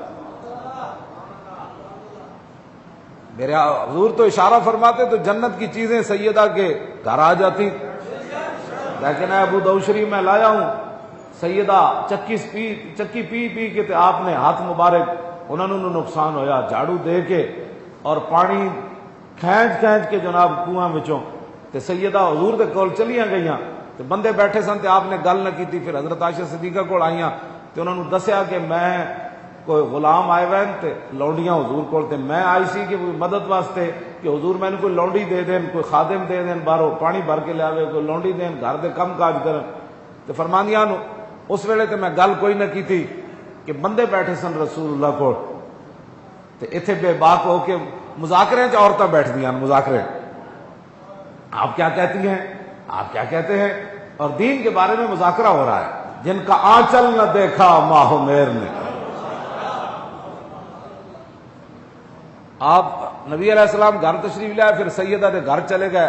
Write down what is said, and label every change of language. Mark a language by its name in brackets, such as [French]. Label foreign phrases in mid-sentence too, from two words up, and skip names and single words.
[Urdu] میرے حضور تو اشارہ فرماتے تو جنت کی چیزیں سیدہ کے گھر آ جاتی. [Punjabi] لیکن ابو داؤد شریف میں لایا ہوں سیدہ چکی پی پی کے تے آپ نے ہاتھ مبارک انہوں نے نقصان ہویا جھاڑو دے کے اور پانی کھینچ کے جناب کنواں وچوں تے سیدہ حضور دے کول چلیاں گئیاں تے بندے بیٹھے سن تے آپ نے گل نہ کیتی. پھر حضرت عائشہ صدیقہ کول آئیاں تے انہوں نے دسیا کہ میں کوئی غلام آئے ہوئے تے لونڈیاں حضور کول تے میں آئی سی کہ مدد واسطے کہ حضور میں نے کوئی لونڈی دے دین، کوئی خادم دے دین، باہروں پانی بھر کے لے آوے، کوئی لونڈی دین گھر دے کم کاج کرن. تے فرماندیاں نو اس ویلے تے میں گل کوئی نہ کیتی کہ بندے بیٹھے سن رسول اللہ کو تے ایتھے بے باک ہو کے مذاکرے چ عورتیں بیٹھ دیاں مذاکرے. [Urdu] آپ کیا کہتی ہیں، آپ کیا کہتے ہیں، اور دین کے بارے میں مذاکرہ ہو رہا ہے. جن کا آنچل نہ دیکھا ماہ میر نے. آپ نبی علیہ السلام گھر تشریف لائے، پھر [Punjabi] سیدہ دے گھر چلے گئے.